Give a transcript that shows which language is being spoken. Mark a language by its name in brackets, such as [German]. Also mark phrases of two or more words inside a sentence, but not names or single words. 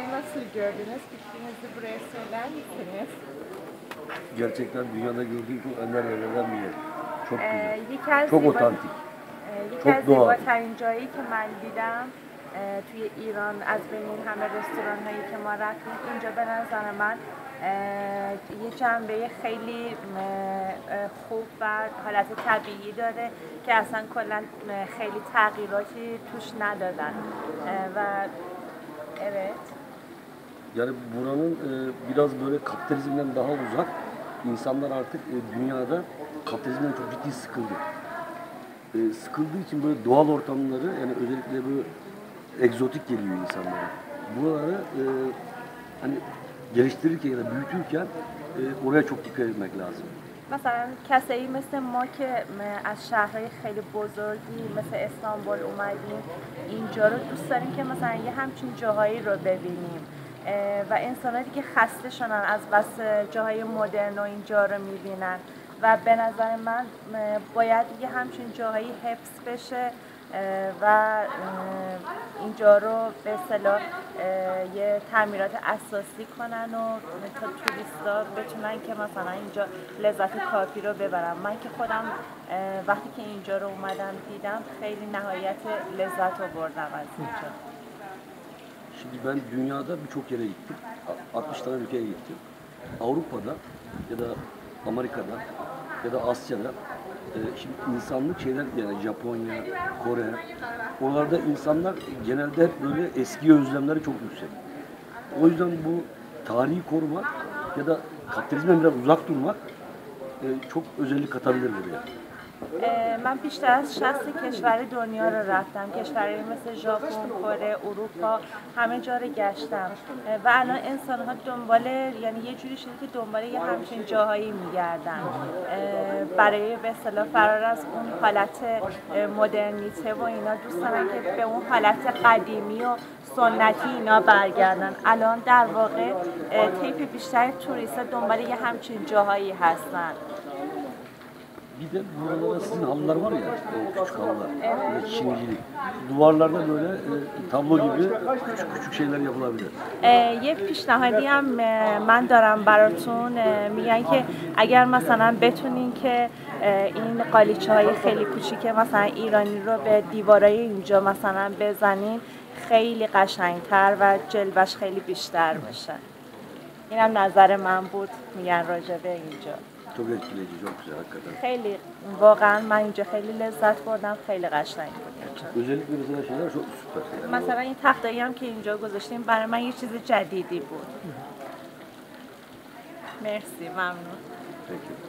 [Turkish] nasıl gördünüz? Fikrinizi buraya söyler misiniz? Gerçekten dünyada gördüğüm çok ender yerlerden bir yer. Çok güzel. [Persian] یکی [Turkish] Çok otantik. [Persian] یکی [Turkish] çok [Persian] از [Turkish] doğal. [Persian] زیباترین جایی که من دیدم توی ایران از بین این همه رستوران هایی که ما رفتیم اینجا به نظر من یه جنبه خیلی خوب و حالت طبیعی داره که اصلا کلا خیلی تغییراتی توش ندادن و evet. [Turkish] Yani buranın biraz böyle kapitalizmden daha uzak. İnsanlar artık dünyada kapitalizmden çok ciddi sıkıldı. Sıkıldığı için böyle doğal ortamları yani özellikle böyle egzotik geliyor insanlara. Buraları hani geliştirirken ya da büyütürken oraya çok dikkat etmek lazım. [Persian] مثلا کسایی مثل ما که از شهرهای خیلی بزرگی مثل استانبول اومدیم اینجا رو دوست داریم که مثلا یه همچین جاهایی رو ببینیم و انسان‌ها دیگه خسته شدن از بس جاهای مدرن و اینجا رو میبینن و به نظر من باید یه همچین جاهایی حفظ بشه و اینجا رو به اصطلاح یه تعمیرات اساسی کنن و تا توریستا بتونن که مثلا اینجا لذت کافی رو ببرن. من که خودم وقتی که اینجا رو اومدم دیدم خیلی نهایت لذت رو بردم از اینجا. [Turkish] Şimdi ben dünyada birçok yere gittim. 60 tane ülkeye gittim. Avrupa'da ya da Amerika'da ya da Asya'da şimdi insanlık şeyler yani Japonya, Kore oralarda insanlar genelde hep böyle eski özlemleri çok yüksek. O yüzden bu tarihi korumak ya da kapitalizmden biraz uzak durmak çok özellik katabilir buraya. [Persian] من بیشتر از 60 کشور دنیا رو رفتم، کشورهایی مثل ژاپن، کره، اروپا، همه جا رو گشتم و الان انسان‌ها دنبال یعنی یه جوری شده که دنبال یه همچین جاهایی میگردن برای به اصطلاح فرار از اون حالت مدرنیته و اینا دوست دارن که به اون حالت قدیمی و سنتی اینا برگردن. الان در واقع طیف بیشتر توریست‌ها دنبال یه همچین جاهایی هستن. [Turkish] Bir de buralarda sizin halılar var ya, küçük halılar, evet. Çinicilik. Duvarlarda böyle tablo gibi küçük küçük şeyler yapılabilir. [Persian] یه پیشنهادی هم من دارم براتون میگن که اگر مثلا بتونین که این قالیچه های خیلی کوچیک مثلا ایرانی رو به دیوارای اینجا مثلا بزنین خیلی قشنگتر و جلوش خیلی بیشتر میشه. اینم نظر من بود میگن راجع به اینجا. [Turkish] Çok etkileyici, çok güzel hakikaten. [Persian] خیلی واقعا من اینجا خیلی لذت بردم، خیلی قشنگ بود اینجا. [Turkish] Özellikle mesela şeyler çok süper. [Persian] مثلا این تختایی هم که اینجا گذاشتیم برای من یه چیز جدیدی بود. مرسی، ممنون. [Turkish] Peki.